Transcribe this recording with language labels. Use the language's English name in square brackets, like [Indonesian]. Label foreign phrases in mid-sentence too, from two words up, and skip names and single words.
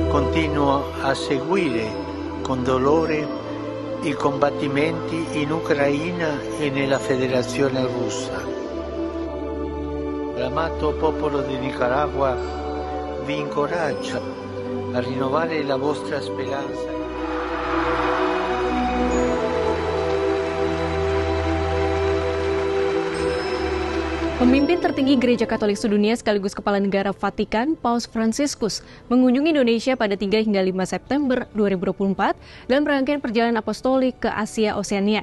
[Italian] continuo a seguire con dolore i combattimenti in Ucraina e nella Federazione Russa. L'amato popolo di Nicaragua vi incoraggia a rinnovare la vostra speranza. [Indonesian] Pemimpin tertinggi Gereja Katolik sedunia sekaligus Kepala Negara Vatikan, Paus Fransiskus, mengunjungi Indonesia pada 3 hingga 5 September 2024 dalam rangkaian perjalanan apostolik ke Asia Oseania.